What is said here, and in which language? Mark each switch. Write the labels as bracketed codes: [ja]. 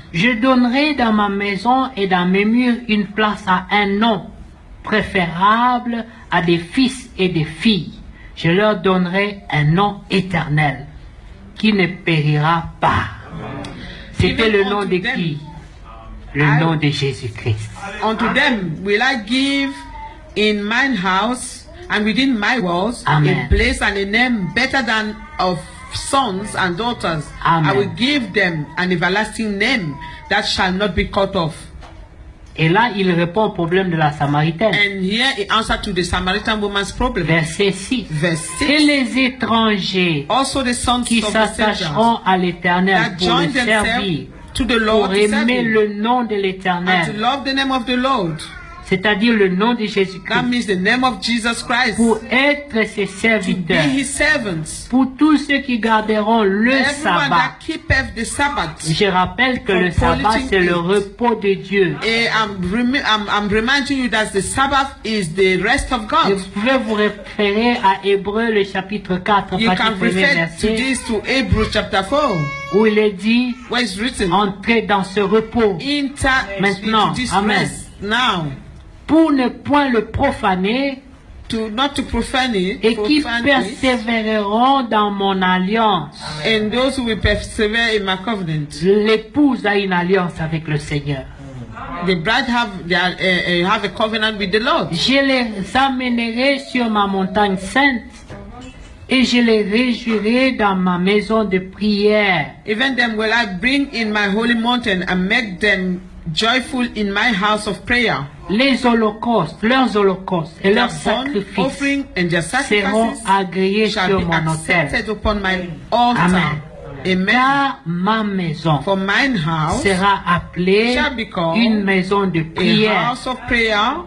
[fr] Je donnerai dans ma maison et dans mes murs une place à un nom préférable à des fils et des filles. Je leur donnerai un nom éternel qui ne périra pas. C'était le nom de qui? Le nom de Jésus-Christ. [en] Unto them will I give in mine house and within my walls Amen. a place and a name better than of sons and daughters. Amen. I will give them an everlasting name that shall not be cut off. [fr] Et là, il répond au problème de la Samaritaine. [en] And here he answered to the Samaritan woman's problem. [fr] Verset 6. [en] Verse [fr] Et [en] 6. [fr] les étrangers [en] Also the sons [fr] qui [en] of the strangers [fr] s'attacheront à l'Éternel [en] that [fr] pour [en] join [fr] le [en] themselves [fr] servir, [en] to the Lord to serve [fr] aimer [en] him, [fr] le nom de [en] and to [fr] l'Éternel, [en] love the name of the Lord. [fr] c'est-à-dire le nom de [en] That [fr] Jésus-Christ, [en] means the name of Jesus Christ. [fr] pour être ses [en] To be [fr] serviteurs, [en] his servants. [fr] pour tous ceux qui garderont le [en] Everyone [fr] sabbat. [en] that keepeth the Sabbath. [fr] Je rappelle que le sabbat, c'est le repos de Dieu. [en] I'm reminding you that the Sabbath is the rest of [fr] Et [en] God. [fr] vous pouvez vous référer à Hébreux, le chapitre 4, [en] You [fr] partie [en] can [fr] premier [en] refer to [fr] verset, [en] this to Hebrews chapter 4, [fr] où il est dit, [en] where it's written, [fr] entrez dans ce repos. [en] enter [fr] Maintenant, [en] into this amen. rest now, [fr] Pour ne point le profaner, [en] not to profane it, [fr] et qui [en] profane it, [fr] persévéreront dans mon alliance. [en] and those who will persevere in my covenant. [fr] L'épouse a une alliance avec le Seigneur. [en] The bride have a covenant with the Lord. [fr] Je les amènerai sur ma montagne sainte et je les réjouirai dans ma maison de prière. [en] Even them will I bring in my holy mountain and make them joyful in my house of prayer. [fr] Les holocaustes, leurs holocaustes et leurs [en] Their burnt [fr] sacrifices [en] offering and their [fr] seront [en] sacrifices [fr] agréés [en] shall [fr] sur [en] be [fr] mon autel. [en] accepted upon my altar. [fr] Amen. [en] Amen. [fr] Car ma maison [en] For mine house [fr] sera appelée [en] shall be called [fr] une maison de [en] a [fr] prière [en] house of prayer